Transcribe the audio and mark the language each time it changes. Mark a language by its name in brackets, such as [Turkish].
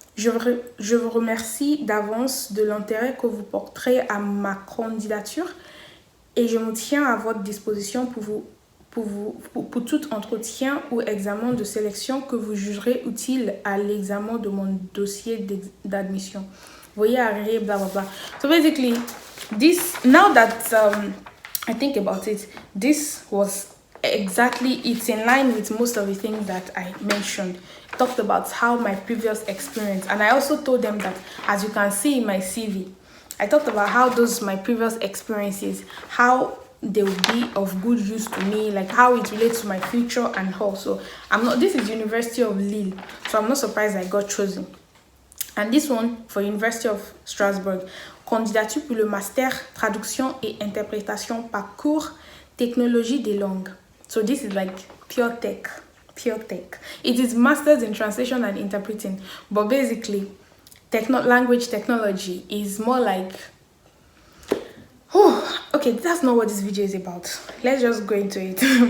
[French] Je vous remercie d'avance de l'intérêt que vous porterez à ma candidature et je me tiens à votre disposition pour tout entretien ou examen de sélection que vous jugerez utile à l'examen de mon dossier d'admission. Voyez arriver, blah blah blah. [English] So basically, now that I think about it, this was it's in line with most of the things that I mentioned. Talked about how my previous experience, and I also told them that, as you can see in my CV, I talked about how my previous experiences, how they will be of good use to me, like how it relates to my future, and also this is University of Lille, so I'm not surprised I got chosen. And this one for University of Strasbourg, [French] candidature pour le master traduction et interprétation parcours technologie des langues. [English] So this is like pure tech. It is masters in translation and interpreting, but basically language technology is more like okay, that's not what this video is about. Let's just go into it.